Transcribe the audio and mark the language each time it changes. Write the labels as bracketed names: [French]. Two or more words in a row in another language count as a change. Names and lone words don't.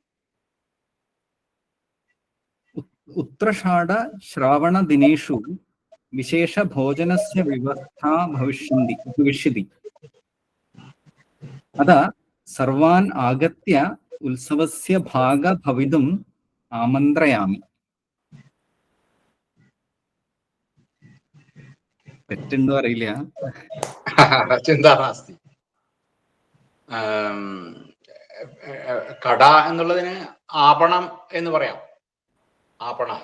[Sanskrit] उत्तराषाढ श्रावणदिनेषु विशेषभोजनस्य व्यवस्था भविष्यति। अतः सर्वान् आगत्य उत्सवस्य भागः भवितुम् आमन्त्रयामि। [Malayalam] തെറ്റുണ്ടോ അറിയില്ല. [Sanskrit] ചിന്ത നാസ്തി. [Malayalam] കട എന്നുള്ളതിന് ആപണം എന്ന് പറയാം. ആപണഹ